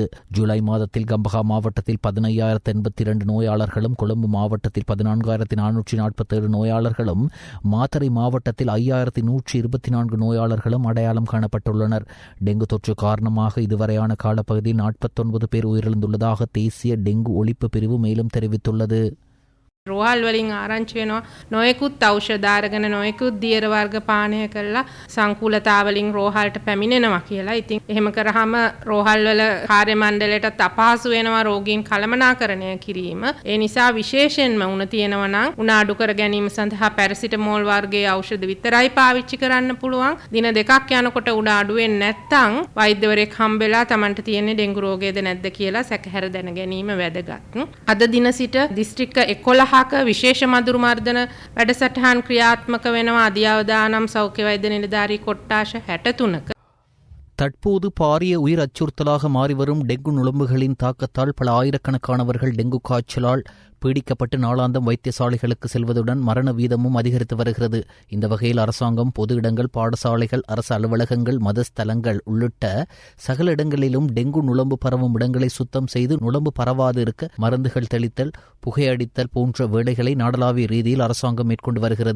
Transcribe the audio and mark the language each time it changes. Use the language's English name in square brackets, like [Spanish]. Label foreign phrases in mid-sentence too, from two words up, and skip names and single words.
[Tamil] ஜூலை மாதத்தில் கம்பஹா மாவட்டத்தில் 15,082 நோயாளர்களும், கொழும்பு மாவட்டத்தில் 14,447 நோயாளர்களும், மாத்தறை மாவட்டத்தில் 5,124 நோயாளர்களும் அடையாளம் காணப்பட்டுள்ளனர். டெங்கு தொற்று காரணமாக இதுவரையான காலப்பகுதியில் 49 பேர் உயிரிழந்துள்ளதாக தேசிய டெங்கு ஒழிப்பு பிரிவு மேலும் தெரிவித்துள்ளது. [Sinhala] රෝහල් වලින් ආරංචි වෙනවා නොයෙකුත් ඖෂධ අරගෙන නොයෙකුත් දියර වර්ග පානය කළා සංකූලතාවලින් රෝහල්ට පැමිණෙනවා කියලා. ඉතින් එහෙම කරාම රෝහල් වල කාර්ය මණ්ඩලයටත් අපහසු වෙනවා රෝගීන් කළමනාකරණය කිරීම. ඒ නිසා විශේෂයෙන්ම උණ තියෙනවා නම් උණ අඩු කර ගැනීම සඳහා පැරසිටමෝල් වර්ගයේ ඖෂධ විතරයි පාවිච්චි කරන්න පුළුවන්. දින 2ක් යනකොට උණ අඩු වෙන්නේ නැත්නම් වෛද්‍යවරයෙක් හම්බෙලා Tamanට තියෙන්නේ ඩෙන්ගු රෝගයද නැද්ද කියලා සැකහැර දැන ගැනීම වැදගත්. අද දින සිට දිස්ත්‍රික්ක 11 විශේෂ මදුරු මර්දන වැඩසටහන් ක්‍රියාත්මක වෙනවා. අධ්‍යාවදානම් සෞඛ්‍ය වෛද්‍ය නිලධාරී කොට්ටාශ 63ක. [Tamil] தற்போது பாரிய உயிர் அச்சுறுத்தலாக மாறிவரும் டெங்கு நுளம்புகளின் தாக்கத்தால் பல ஆயிரக்கணக்கானவர்கள் டெங்கு காய்ச்சலால் பீடிக்கப்பட்டு நாளாந்தம் வைத்தியசாலைகளுக்கு செல்வதுடன் மரண வீதமும் அதிகரித்து வருகிறது. இந்த வகையில் அரசாங்கம் பொது இடங்கள், பாடசாலைகள், அரசு அலுவலகங்கள், மதஸ்தலங்கள் உள்ளிட்ட சகல இடங்களிலும் டெங்கு நுளம்பு பரவும் இடங்களை சுத்தம் செய்து நுளம்பு பரவாது இருக்க மருந்துகள் தெளித்தல், புகையடித்தல் போன்ற வேலைகளை நாடளாவிய ரீதியில் அரசாங்கம் மேற்கொண்டு வருகிறது.